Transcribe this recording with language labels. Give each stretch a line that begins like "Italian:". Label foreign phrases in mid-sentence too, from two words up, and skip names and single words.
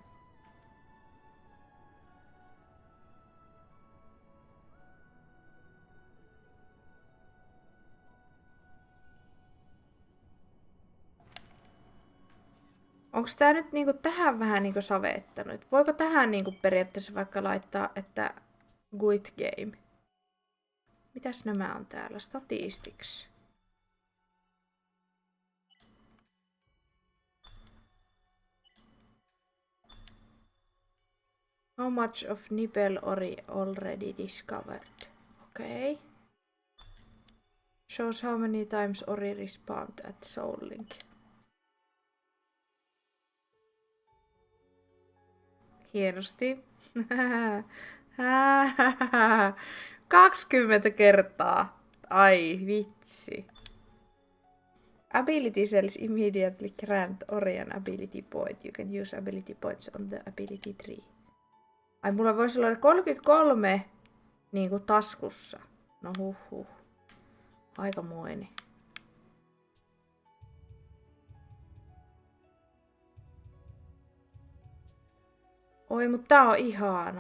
Finnish: Onks tää nyt niinku tähän vähän niinku savettanut? Voiko tähän niinku periaatteessa vaikka laittaa, että
English: Guid Game?
Finnish: Mitäs nämä on täällä?
English: Statistics. How much of Nibel Ori already discovered? Okay. Shows how many times Ori respawned at Soul Link.
Finnish: Hienosti. 20 kertaa. Ai vitsi.
English: Ability cells immediately grant Ori an ability point. You can use ability points on the ability tree.
Finnish: Ai mulla voisi olla 33 niinku taskussa. No huhhuh. Aikamoinen. Oi, mutta tää on ihana.